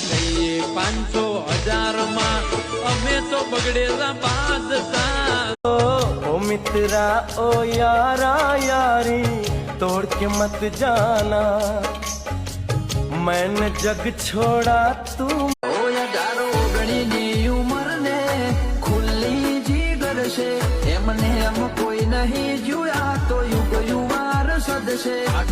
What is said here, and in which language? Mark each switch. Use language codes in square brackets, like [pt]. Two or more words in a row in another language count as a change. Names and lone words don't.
[gu] થઈએ 500,000 માં અમે તો બગડેલા બાદશાહ [hi] ओ मित्रा ओ यारा यारी तोड़ के मत जाना मैंने जग छोड़ा तू [gu] ની ઉંમર ને ખુલ્લી જીગર છે એમને એમ કોઈ નહીં જોયા તો યુગ યુવાર સદશે